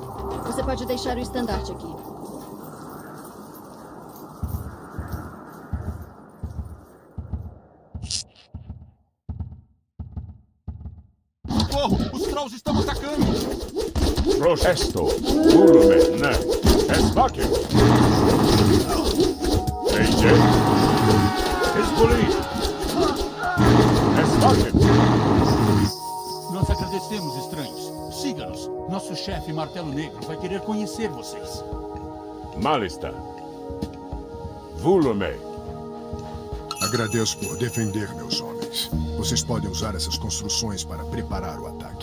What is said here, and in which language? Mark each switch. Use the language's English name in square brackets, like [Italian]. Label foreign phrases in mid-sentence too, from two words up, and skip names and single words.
[Portuguese] Você pode deixar o estandarte aqui. Socorro! Os Trolls estão atacando! Protesto. Volume. Ne. Esbaque. Leizet. Ispoli. Esbaque. Nós agradecemos, estranhos. Siga-nos. Nosso chefe Martelo Negro vai querer conhecer vocês. Malista. Volume. Agradeço por defender meus homens. Vocês podem usar essas construções para preparar o ataque.